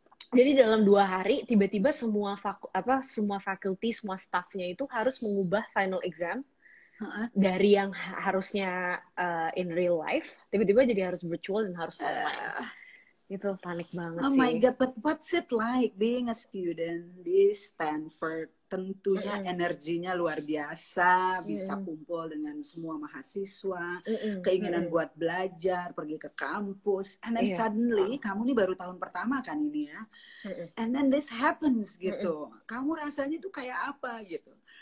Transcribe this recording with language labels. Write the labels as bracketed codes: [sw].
[id] Jadi dalam 2 hari tiba-tiba semua faculty, semua staffnya itu harus mengubah final exam dari yang harusnya [en] in real life [id] tiba-tiba jadi harus virtual dan harus online. Itu panik banget sih. [en] Oh my God, but what's it like being a student di Stanford? [id] Tentunya energinya luar biasa, bisa kumpul dengan semua mahasiswa, keinginan buat belajar, pergi ke kampus, [en] and then suddenly, [id] kamu nih baru tahun pertama kan ini ya, [en] and then this happens [id] gitu. Kamu rasanya tuh kayak apa gitu?